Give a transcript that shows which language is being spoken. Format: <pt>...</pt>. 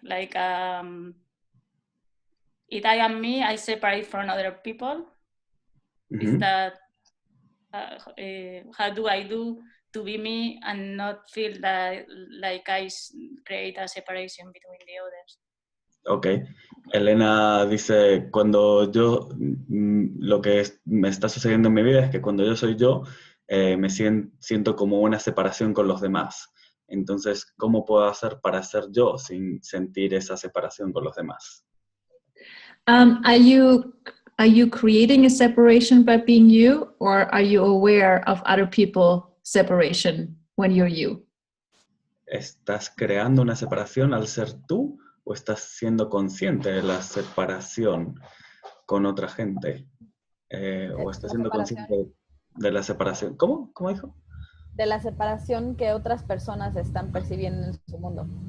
<en>Like, if I am me, I separate from other people. Is that, how do I do to be me and not feel that like I create a separation between the others. Ok.</en> <es>Elena dice, cuando yo, lo que me está sucediendo en mi vida es que cuando yo soy yo, me siento como una separación con los demás. Entonces, ¿cómo puedo hacer para ser yo sin sentir esa separación con los demás?</es> <en>Are you creating a separation by being you, or are you aware of other people's separation when you're you?</en> <es>¿Estás creando una separación al ser tú o estás siendo consciente de la separación con otra gente? ¿O estás siendo consciente de la separación? ¿Cómo? ¿Cómo dijo? De la separación que otras personas están percibiendo en su mundo.</es>